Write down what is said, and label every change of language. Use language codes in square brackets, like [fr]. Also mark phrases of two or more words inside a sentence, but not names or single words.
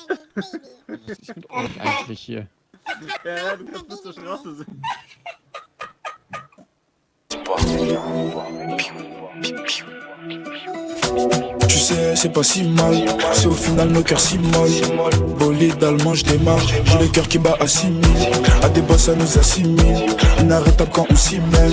[de] Was ist mit euch eigentlich hier? Ja, du kannst bis zur Straße sehen. [fr] Tu sais, c'est pas si mal. C'est au final nos cœurs si mal. Bolide allemand, je démarre. J'ai le cœur qui bat à 6000. À des boss, ça nous assimile. Inarrêtable quand on s'y mêle.